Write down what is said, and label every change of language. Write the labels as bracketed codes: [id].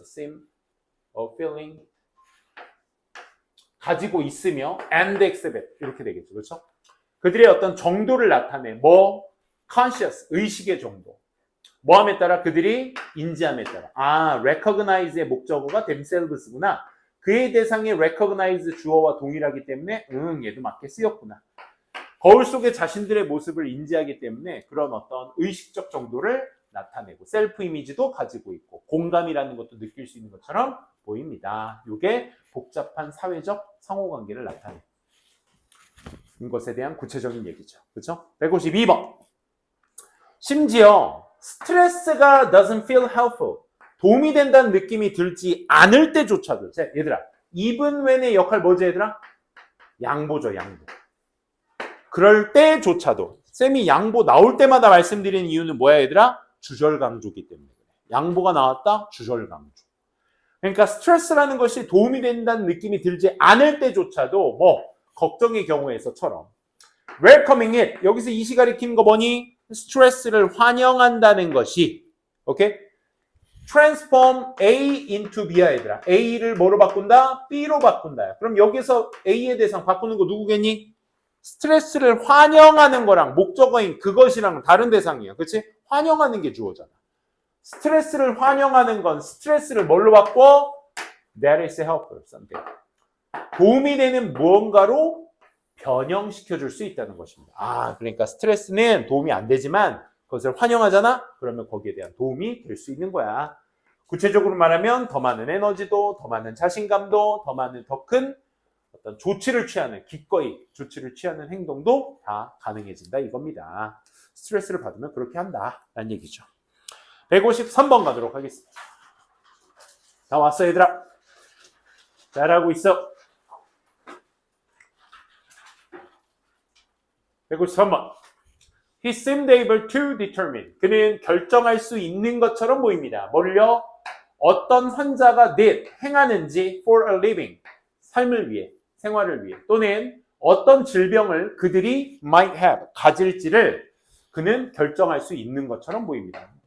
[en] seem of feeling [ko] 가지고 있으며 [en] and exhibit [ko] 이렇게 되겠죠. 그렇죠? 그들의 어떤 정도를 나타내. conscious, 의식의 정도. 뭐함에 따라? 그들이 인지함에 따라. recognize의 목적어가 themselves구나. 그의 대상의 recognize 주어와 동일하기 때문에 얘도 맞게 쓰였구나. 거울 속에 자신들의 모습을 인지하기 때문에 그런 어떤 의식적 정도를 나타내고 셀프 이미지도 가지고 있고 공감이라는 것도 느낄 수 있는 것처럼 보입니다. 이게 복잡한 사회적 상호관계를 나타내는 것에 대한 구체적인 얘기죠. 그렇죠? 152번. 심지어 스트레스가 [en] doesn't feel helpful. [ko] 도움이 된다는 느낌이 들지 않을 때조차도. 자, 얘들아. even when의 역할 뭐지 얘들아? 양보죠. 양보. 그럴 때조차도. 쌤이 양보 나올 때마다 말씀드리는 이유는 뭐야 얘들아? 주절강조기 때문에. 양보가 나왔다? 주절강조. 그러니까 스트레스라는 것이 도움이 된다는 느낌이 들지 않을 때조차도 걱정의 경우에서처럼 [en] welcoming it. [ko] 여기서 이시 가리키는 거 뭐니? 스트레스를 환영한다는 것이 오케이? [en] transform A into B야 [ko] 얘들아. A를 뭐로 바꾼다? B로 바꾼다. 그럼 여기서 A의 대상 바꾸는 거 누구겠니? 스트레스를 환영하는 거랑 목적어인 그것이랑 다른 대상이야. 그렇지? 환영하는 게 주어잖아. 스트레스를 환영하는 건 스트레스를 뭘로 바꿔? [en] That is helpful something. [ko] 도움이 되는 무언가로 변형시켜 줄 수 있다는 것입니다. 그러니까 스트레스는 도움이 안 되지만 그것을 환영하잖아? 그러면 거기에 대한 도움이 될 수 있는 거야. 구체적으로 말하면 더 많은 에너지도, 더 많은 자신감도, 더 큰 어떤 조치를 취하는, 기꺼이 조치를 취하는 행동도 다 가능해진다 이겁니다. 스트레스를 받으면 그렇게 한다 라는 얘기죠. 153번 가도록 하겠습니다. 다 왔어 얘들아? 잘하고 있어. 153번. [en] He seemed able to determine. [ko] 그는 결정할 수 있는 것처럼 보입니다. 뭘요? 어떤 환자가 [en] did, [ko] 행하는지 [en] for a living, [ko] 삶을 위해, 생활을 위해, 또는 어떤 질병을 그들이 [en] might have, [ko] 가질지를 그는 결정할 수 있는 것처럼 보입니다.